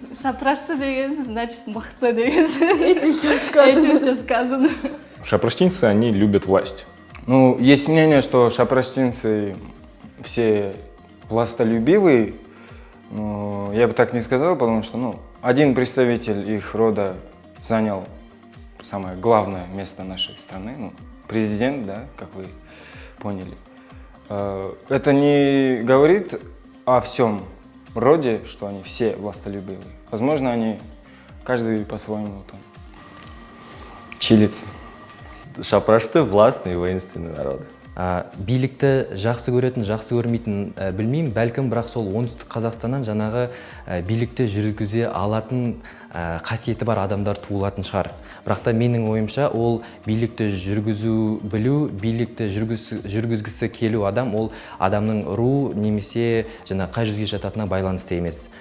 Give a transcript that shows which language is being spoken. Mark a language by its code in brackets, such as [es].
[kk] Шапрашты деген, значит, мықты деген. [ru] Этим все сказано. Шапраштинцы, они любят власть. Ну, есть мнение, что шапраштинцы все властолюбивые. Но я бы так не сказал, потому что один представитель их рода занял самое главное место нашей страны. Президент, да, как вы поняли. Это не говорит о всем роде, что они все властолюбивые. Возможно, они каждый по-своему там чилится. Шапрашты властный и воинственный народ. [kk] Билікті жақсы көретін, жақсы көрмейтін білмеймін, бәлкім бірақ сол оңтүстік Қазақстаннан жаңағы билікті жүргізе алатын қасиеті бар адамдар туылатын шығар. Бірақ та менің ойымша ол билікті жүргізу білу, билікті жүргізгісі келу адам, ол адамның ру немесе қай жүзге жататынына байланысты емес.